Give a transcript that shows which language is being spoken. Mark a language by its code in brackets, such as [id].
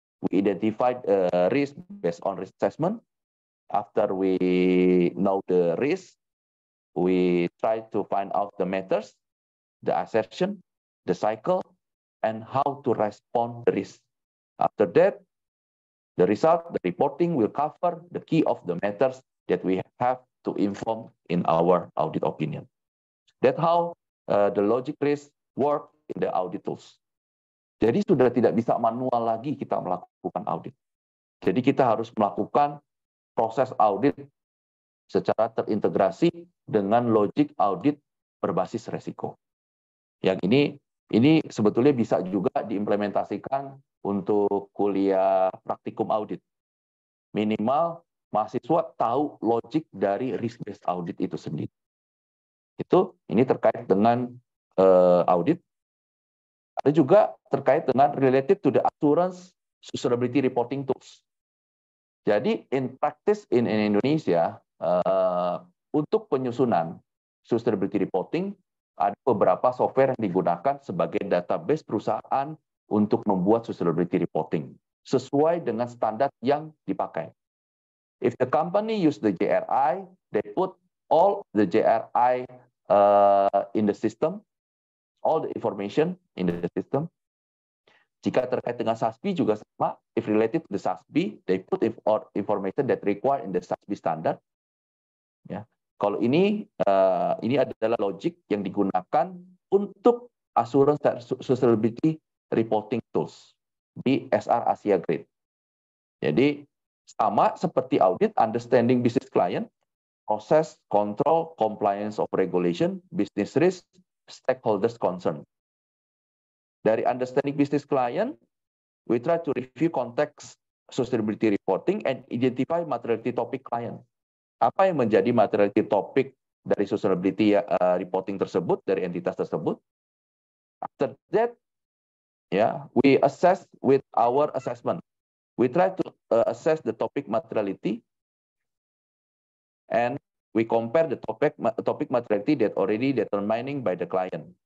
[en] We identified risk based on risk assessment. After we know the risk, we try to find out the matters, the assertion, the cycle, and how to respond to the risk. After that, the result, the reporting will cover the key of the matters that we have to inform in our audit opinion. That's how the logic risk work in the audit tools. [id] Jadi sudah tidak bisa manual lagi kita melakukan audit. Jadi kita harus melakukan proses audit secara terintegrasi dengan logic audit berbasis resiko. Yang ini sebetulnya bisa juga diimplementasikan untuk kuliah praktikum audit. Minimal mahasiswa tahu logic dari risk-based audit itu sendiri. Ini terkait dengan audit. Ada juga terkait dengan [en] related to the assurance sustainability reporting tools. [id] Jadi [en] in practice in Indonesia, [id] untuk penyusunan sustainability reporting, ada beberapa software yang digunakan sebagai database perusahaan untuk membuat sustainability reporting sesuai dengan standar yang dipakai. [en] If the company use the JRI, they put all the JRI in the system, all the information in the system. [id] Jika terkait dengan SASB juga sama. [en] If related to the SASB, they put information that required in the SASB standard. [id] Ya, kalau ini adalah logic yang digunakan untuk assurance sustainability reporting tools di SR Asia Grade. Jadi sama seperti [en] audit, understanding business client, process, control, compliance of regulation, business risk, stakeholders concern. [id] Dari [en] understanding business client, we try to review context sustainability reporting and identify materiality topic client. [id] Apa yang menjadi materiality topic dari sustainability reporting tersebut, dari entitas tersebut. [en] After that, we assess with our assessment. We try to assess the topic materiality, and we compare the topic materiality that already determining by the client.